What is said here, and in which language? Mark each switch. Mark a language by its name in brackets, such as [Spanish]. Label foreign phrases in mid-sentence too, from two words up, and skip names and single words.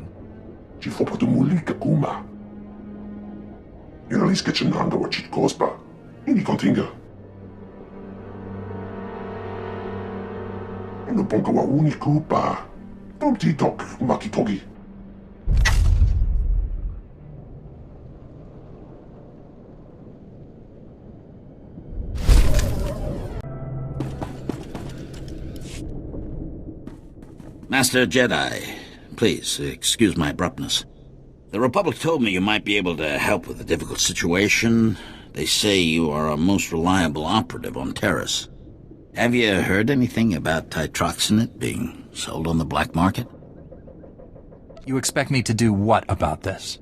[English] Ci faut pas de mulika kuma. Inalis ke chenanga wa chit kospa. Ini kontinga. Ino ponka wa uni kupa. Tom ti tok makitogi. Master Jedi, please, excuse my abruptness. The Republic told me you might be able to help with a difficult situation. They say you are a most reliable operative on Terrace. Have you heard anything about titroxinate being sold on the black market? You expect me to do what about this?